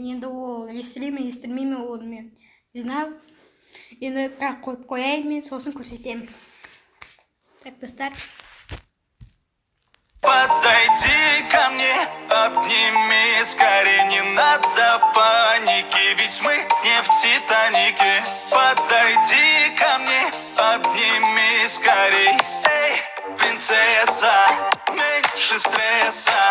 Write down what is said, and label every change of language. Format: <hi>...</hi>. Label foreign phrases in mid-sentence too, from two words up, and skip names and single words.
<kk>Енді ол естіле ме, естілмей ме оны мен жинап, енді қойып қояйын, мен сосын көрсетемін. Так, достар.</kk> <ru>Подойди ко мне, обними скорее, не надо паники, ведь мы не в Титанике. Подойди ко мне, обними скорей, эй, принцесса, меньше стресса.</ru>